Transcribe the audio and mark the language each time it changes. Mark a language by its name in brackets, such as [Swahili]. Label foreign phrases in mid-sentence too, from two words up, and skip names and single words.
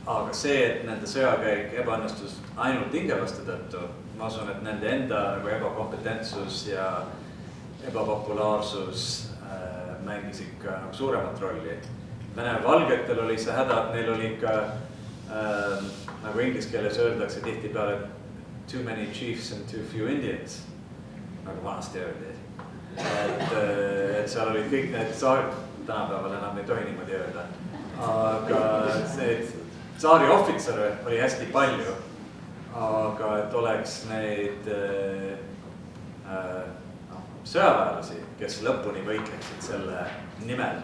[Estonian] aga see, et nende sõjakäik ebaõnnestus ainult ingelaste tõttu, ma usun, et nende enda nagu ebakompetentsus ja ebapopulaarsus mängis ikka nagu suuremat rolli. Vene valgetel oli see häda, et neil oli ikka nagu inglise keeles öeldakse tihtipeale [English] too many chiefs and too few Indians, [Estonian] nagu vanasti öeldi. Et seal olid kõik need saarid, tänapäeval enam ei tohi niimoodi öelda, aga see tsaari ohvitsere oli hästi palju, aga et oleks neid sõjaväelasi, kes lõpuni võitleksid selle nimel.